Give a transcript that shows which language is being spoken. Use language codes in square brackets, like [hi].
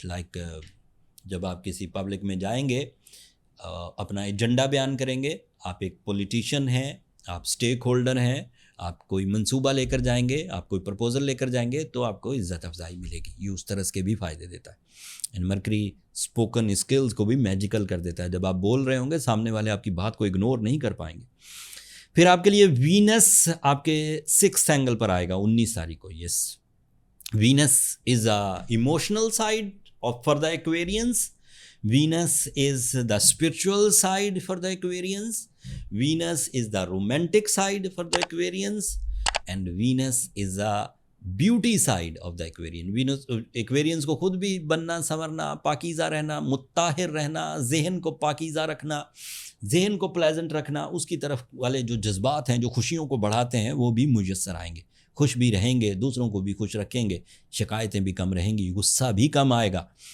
[ur] Like جب آپ کسی پبلک میں جائیں گے, اپنا ایجنڈا بیان کریں گے, آپ ایک پولیٹیشین ہیں, آپ اسٹیک ہولڈر ہیں, آپ کوئی منصوبہ لے کر جائیں گے, آپ کوئی پرپوزل لے کر جائیں گے, تو آپ کو عزت افزائی ملے گی. یہ اس طرح کے بھی فائدے دیتا ہے. اینڈ مرکری اسپوکن اسکلز کو بھی میجیکل کر دیتا ہے. جب آپ بول رہے ہوں گے, سامنے والے آپ کی بات کو اگنور نہیں کر پائیں گے. پھر آپ کے لیے وینس آپ کے 6th اینگل پر آئے گا 19 تاریخ کو. [en] Yes, Venus is a emotional side for the Aquarians. Venus is the spiritual side for the Aquarians. Venus is the romantic side for the Aquarians. And Venus is the beauty side of the Aquarian. [ur] Venus Aquarians کو خود بھی بننا, سنورنا, پاکیزہ رہنا, مطہر رہنا, ذہن کو پاکیزہ رکھنا, ذہن کو پلیزنٹ رکھنا, اس کی طرف والے جو جذبات ہیں جو خوشیوں کو بڑھاتے ہیں وہ بھی میسر آئیں گے. خوش بھی رہیں گے, دوسروں کو بھی خوش رکھیں گے, شکایتیں بھی کم رہیں گی, غصہ بھی کم آئے گا.